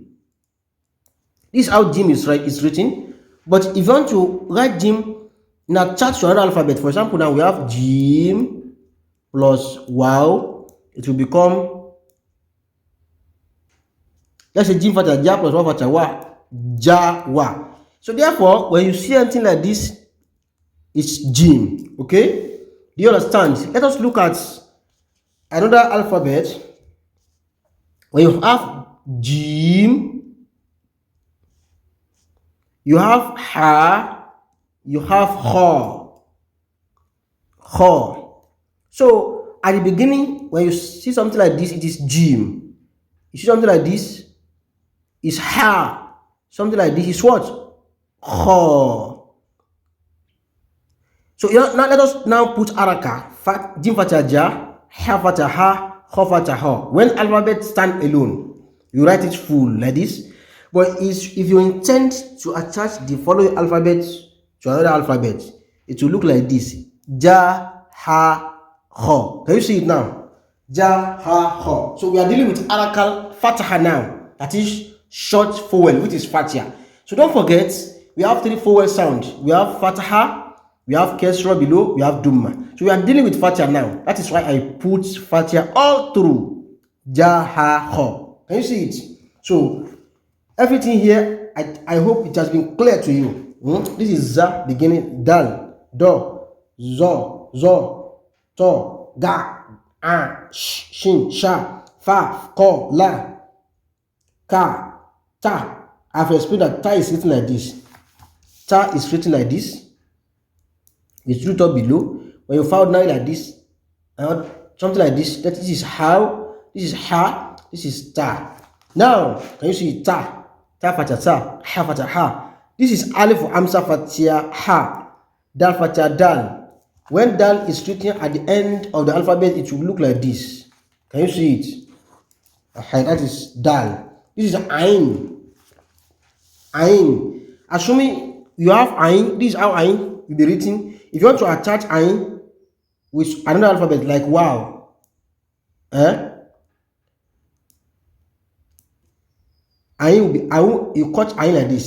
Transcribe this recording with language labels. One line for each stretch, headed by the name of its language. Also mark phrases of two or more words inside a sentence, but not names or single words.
English: This is how jim is written. But if you want to write jim in a chart to another alphabet, for example, now we have jim plus wow. It will become, let's say jim fatha ja plus wa fatha wa, ja wa. So therefore, when you see anything like this, It's jim. Okay? Do you understand? Let us look at another alphabet. When you have jim, you have ha, you have ha. Ha. So at the beginning, when you see something like this, it is jim. You see something like this, is ha. Something like this is what? Ha. So now let us now put haraka. Jim fatha ja, ha fatha ha, ha fatha ha. When alphabet stand alone, you write it full like this. But if you intend to attach the following alphabet to another alphabet, it will look like this. Ja, ha, ha. Can you see it now? Ja, ha, ha. So we are dealing with haraka fatha now. That is short vowel, which is fatha. So don't forget, we have 3 vowel sounds. We have fatha, we have kesra below, we have dumma. So we are dealing with fatha now. That is why I put fatha all through. Ja, ha, ha. Can you see it? So everything here, I hope it has been clear to you. This is za beginning, dal, do, zo, zo, to, ga, a, shin, sha, fa, ko, la, ka, ta. I've explained that ta is written like this. Ta is written like this. It's root up below. When you found now like this, something like this, that this is how, this is ha, this is ta. Now, can you see ta? Ta fatha ta, ha fatha ha. This is alif amsa fatha ha, dal fatha dal. When dal is written at the end of the alphabet, it will look like this. Can you see it? That is dal. This is ain. Ain. Assuming you have ain, this is how ain will be written. If you want to attach ain with another alphabet like wow, ain will be, you cut ain like this.